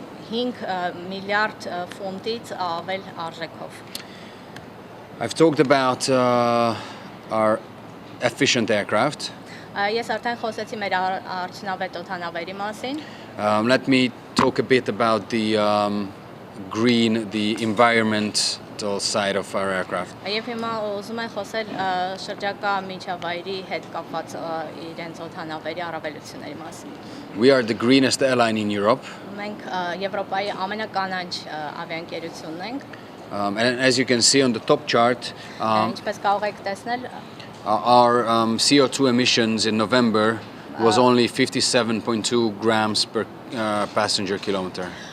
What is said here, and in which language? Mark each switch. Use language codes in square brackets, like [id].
[hy] 5 միլիարդ ֆունտից ավել արժեքով։ [en] I've talked about our efficient aircraft. [hy] Ես արդեն խոսեցի մեր արդյունավետ օդանավերի մասին։ [en] Let me talk a bit about the the environmental side of our aircraft. [hy] Եվ հիմա ուզում եմ խոսել շրջակա միջավայրի հետ կապված իրենց օդանավերի առավելությունների մասին։ [en] We are the greenest airline in Europe. [hy] Մենք Եվրոպայի ամենականանչ ավիաընկերությունն ենք։ [en] And as you can see on the top chart, [hy] Ինչպես կարող եք տեսնել, [en] our CO2 emissions in November was only 57.2 grams per passenger kilometer.